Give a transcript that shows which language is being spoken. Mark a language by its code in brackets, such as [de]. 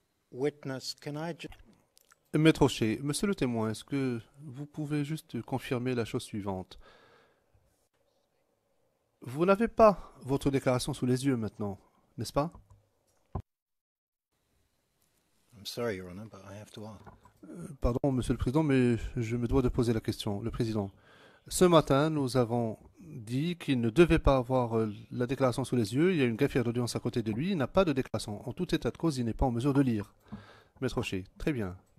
[en] Witness, can I [fr] Maître Rocher, monsieur le témoin, est-ce que vous pouvez juste confirmer la chose suivante? Vous n'avez pas votre déclaration sous les yeux maintenant, n'est-ce pas? [en] I'm sorry, Your Honor, but I have to ask. [fr] Pardon, monsieur le président, mais je me dois de poser la question. Le président, ce matin, nous avons dit qu'il ne devait pas avoir la déclaration sous les yeux. Il y a une greffière d'audience à côté de lui. Il n'a pas de déclaration. En tout état de cause, il n'est pas en mesure de lire. Maître Rocher, très bien.